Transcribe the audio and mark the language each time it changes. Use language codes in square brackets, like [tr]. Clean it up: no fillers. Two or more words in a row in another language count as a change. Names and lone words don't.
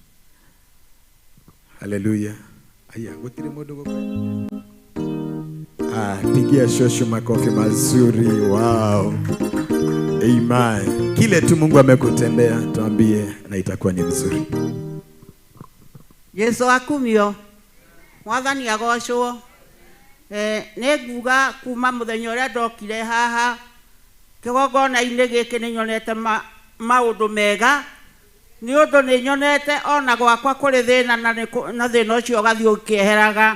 [ki] Haleluya. Aya, gotire modogo. [sw] Pigia shosho makofi mazuri. Wow. Amen. Kile tu Mungu amekutendea tuambie na itakuwa ni mzuri. [ki] Yesu akumio. Mwathani agocwo. Neguga kuma muthenya uria ndokire haha kigongona-inĩ gĩkĩ nĩ nyonete maũndũ mega, nĩ ũndũ nĩ nyonete ona gwakwa kũrĩ thĩna na thĩna ũcio ũgathiĩ ũkĩeheraga.